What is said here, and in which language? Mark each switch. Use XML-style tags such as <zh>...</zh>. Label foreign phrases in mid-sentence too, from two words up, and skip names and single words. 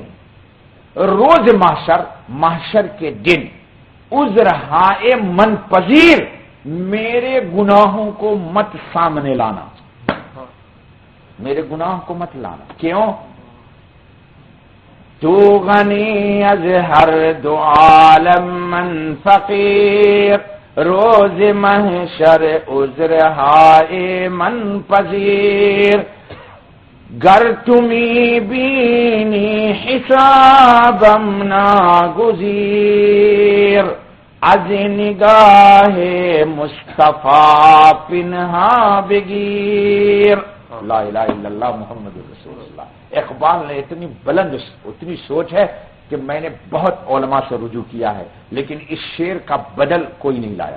<ur>روز محشر کے دن</ur> <fa>عذرہائے من پذیر</fa> <ur>میرے گناہوں کو مت سامنے لانا، میرے گناہوں کو مت لانا. کیوں؟</ur> <fa>تو غنی از ہر دو عالم من فقیر روز محشر عذرہائے من پذیر. گر تمی بینی حسابم ناگزیر از نگاہ مصطفیٰ پنہا بگیر.</fa> <ar>لا الہ الا اللہ محمد رسول اللہ.</ar> <ur>اقبال نے اتنی سوچ ہے کہ میں نے بہت علماء سے رجوع کیا ہے لیکن اس شعر کا بدل کوئی نہیں لایا.</ur>